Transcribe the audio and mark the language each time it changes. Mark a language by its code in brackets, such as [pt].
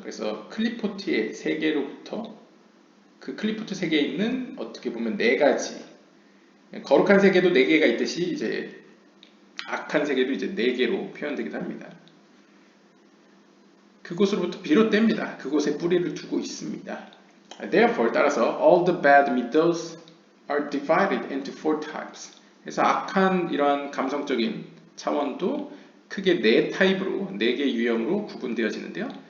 [ko] 그래서 클리포트의 세계로부터 그 클리포트 세계에 있는 어떻게 보면 네 가지 거룩한 세계도 네 개가 있듯이 이제 악한 세계도 이제 네 개로 표현되기도 합니다. 그곳으로부터 비롯됩니다. 그곳에 뿌리를 두고 있습니다. [en] Therefore, [ko] 따라서 [en] all the bad mythos are divided into four types. [ko] 그래서 악한 이러한 감성적인 차원도 크게 네 타입으로, 네 개 유형으로 구분되어지는데요.